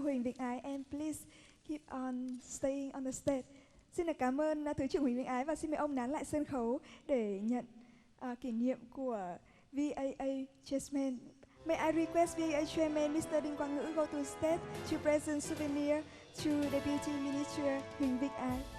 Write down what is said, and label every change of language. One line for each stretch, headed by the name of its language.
English: Huỳnh Việt Ái, and please keep on staying on the stage.
Vietnamese: Xin được cảm ơn Thứ trưởng Huỳnh Việt Ái và xin mời ông nán lại sân khấu để nhận kỷ niệm của VAA Chairman.
English: May I request VAA Chairman Mr. Đinh Quang Ngữ go to stage to present souvenir to Deputy Minister Huỳnh Việt Ái.